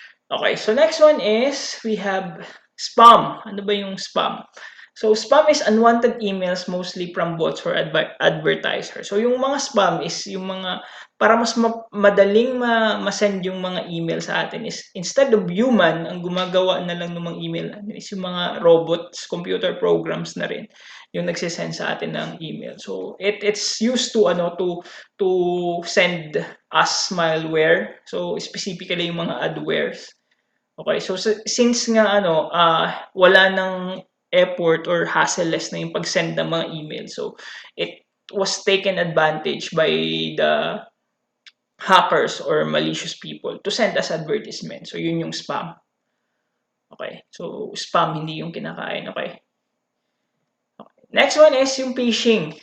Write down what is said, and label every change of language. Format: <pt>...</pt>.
<en>Okay, so next one is we have spam.</en> <tl>Ano ba yung spam?</tl> <en>So spam is unwanted emails mostly from bots or advertisers.</en> <tl>So yung mga spam is yung mga para mas madaling ma-send yung mga email sa atin is</tl> <en>instead of human,</en> <tl>ang gumagawa na lang ng mga email is yung mga</tl> <en>robots, computer programs</en> <tl>na rin yung nagsisend sa atin ng email.</tl> <en>So it's used to to send us malware. So specifically yung mga adwares. Okay, so since</en> <tl>nga wala nang effort or hassle-less na yung pag-send ng mga email.</tl> <en>So it was taken advantage by the hackers or malicious people to send us advertisement.</en> <tl>So yun yung spam.</tl> <en>Okay, so spam</en> <tl>hindi yung kinakain.</tl> <en>Okay. Next one is yung phishing.</en>